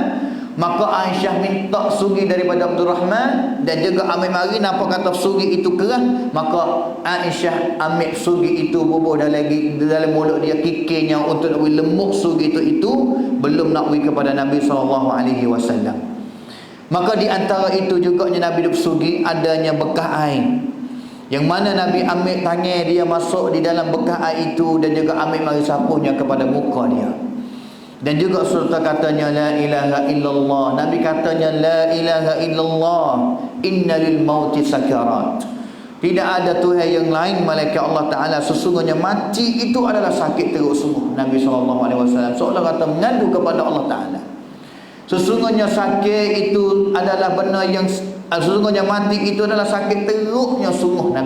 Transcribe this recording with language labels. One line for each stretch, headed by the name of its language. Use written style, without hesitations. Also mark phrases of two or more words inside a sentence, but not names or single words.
Malay: Maka Aisyah minta sugi daripada Abdul Rahman, dan juga ambil mari, nampak kata sugi itu keras, maka Aisyah ambil sugi itu, bubuh dalam mulut dia, kikirnya untuk nak lemuk sugi itu belum nak beri kepada Nabi SAW. Maka di antara itu juga Nabi duk sugi adanya bekas air, yang mana Nabi ambil tangan dia masuk di dalam bekas air itu, dan juga ambil mari sapuhnya kepada muka dia. Dan juga serta katanya,
Arabic: لا إله إلا الله,
Malay: Nabi katanya,
Arabic: لا إله إلا الله، إن للموت سكرات,
Malay: tidak ada Tuhan yang lain malaikat Allah Ta'ala, sesungguhnya mati itu adalah sakit teruk sungguh. Nabi SAW seolah kata mengadu kepada Allah Ta'ala, sesungguhnya sakit itu adalah benar yang, sesungguhnya mati itu adalah sakit teruknya sungguh.